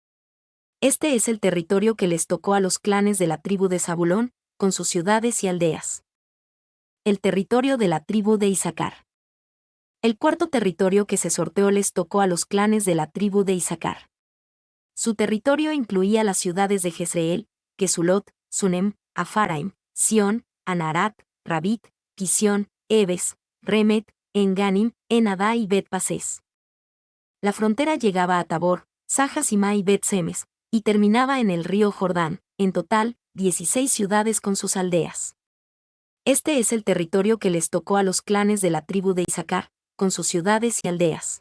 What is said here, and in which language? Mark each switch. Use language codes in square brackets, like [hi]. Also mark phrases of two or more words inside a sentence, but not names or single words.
[es] Este es el territorio que les tocó a los clanes de la tribu de Zabulón, con sus ciudades y aldeas. El territorio de la tribu de Isacar. El cuarto territorio que se sorteó les tocó a los clanes de la tribu de Isacar. Su territorio incluía las ciudades de Jezreel, Kesulot, Sunem, Afaraim, Sión, Anarat, Rabit, Kisión, Ebes, Remet, Enganim, Enadá y Bet-Pasés. La frontera llegaba a Tabor, Sahasima y Bet-Semes, y terminaba en el río Jordán, en total, 16 ciudades con sus aldeas. Este es el territorio que les tocó a los clanes de la tribu de Isaacar, con sus ciudades y aldeas.